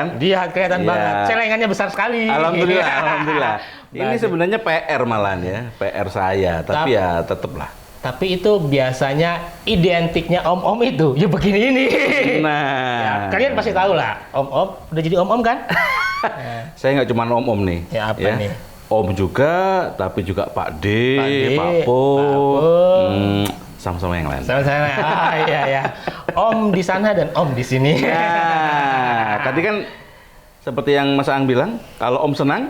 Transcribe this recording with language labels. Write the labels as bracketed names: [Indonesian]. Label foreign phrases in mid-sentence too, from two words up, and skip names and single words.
[Indonesian] Dia kelihatan banget. Celengannya besar sekali. Alhamdulillah. Ini sebenarnya PR malahan ya, PR saya. Tapi ya tetaplah. Tapi itu biasanya identiknya om-om itu, ya begini ini. Nah, ya, kalian pasti tahu lah, om-om udah jadi om-om kan? Saya nggak cuma om-om nih. Ya apa nih? Om juga, tapi juga Pak D, Pak Po. Sama-sama yang lain. Sama-sama. Iya. Om di sana dan Om di sini. Nah, tadi kan seperti yang Mas Aang bilang, kalau Om senang,